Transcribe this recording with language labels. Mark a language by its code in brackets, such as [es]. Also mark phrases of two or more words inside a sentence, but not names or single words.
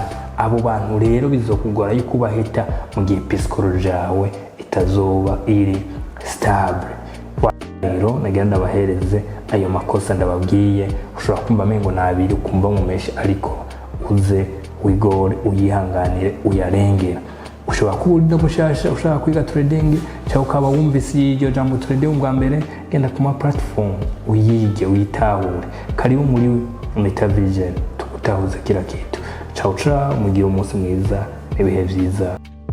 [rn] Abo bantu rero bizokugora yuko bahita mu gihe psychology yawe itazoba iri stable. Rero nagira ndabahereze ayo makosa ndababwiye. Ushobora kumva mengo nabiri ukumva mu meshi, ariko uze wigore uyihanganire uyarengera. Ushobora kuburida bushasha ushaka kwiga trading cyangwa ukaba wumvise iryo jambo trading bwa mbere, genda ku ma platform uyige uyitahure. Karibu muri Metavision tukutahuza [sw] kila kitu. [it] Ciao ciao, [rn] mugire umunsi mwiza n'ibihe byiza.